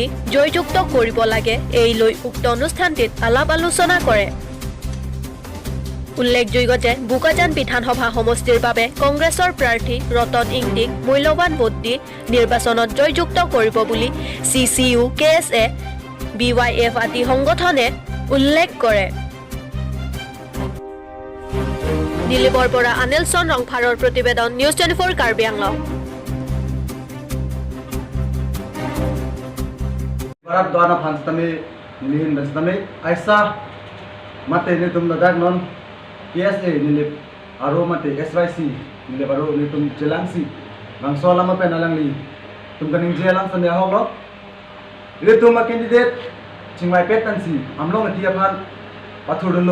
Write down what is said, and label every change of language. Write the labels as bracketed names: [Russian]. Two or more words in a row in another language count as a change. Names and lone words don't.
[Assamese] জয়যুক্ত কৰিব লাগে এই লৈ উক্ত অনুষ্ঠানটিত আলাপ আলোচনা কৰে উল্লেখযোগ্য যে বুকাজান বিধানসভা সমষ্টিৰ বাবে কংগ্ৰেছৰ প্ৰাৰ্থী ৰতন ইংটিক মূল্যৱান ভোট দি নিৰ্বাচনত জয়যুক্ত কৰিব বুলি CCU, KSA, BYF আদি সংগঠনে উল্লেখ কৰে দিল্লীৰ পৰা আনেলছন ৰংফাৰৰ প্ৰতিবেদন News.News কাৰ্বি আংলং [Karbi] Barat doana phanstami nilihin bestami aisa mate ni tum dadak non KSA nilip aro mate SYC nilip aro ni tum jelangsi bangso lama penalang li tum kaning jelang sande holo ile tum ma candidate chingmai petansi amlong atia phan pathudolo